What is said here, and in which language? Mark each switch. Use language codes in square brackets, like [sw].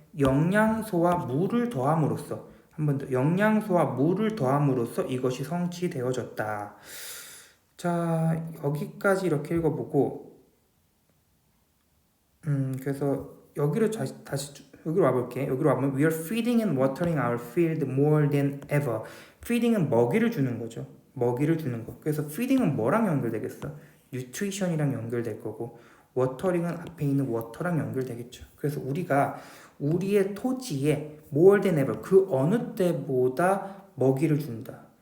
[ko] 영양소와 물을 더함으로써. 한 번 더, 영양소와 물을 더함으로써 이것이 성취되어졌다. 자, 여기까지 이렇게 읽어보고, 그래서 다시 여기로 와볼게. 여기로 와보면 [en] we are feeding and watering our field more than ever. [ko] feeding은 먹이를 주는 거죠. 먹이를 주는 거. 그래서 feeding은 뭐랑 연결되겠어? nutrition이랑 연결될 거고, watering은 앞에 있는 water랑 연결되겠죠. 그래서 우리가 우리의 토지에 [en] more than ever, [ko] 그 어느 때보다 먹이를 준다.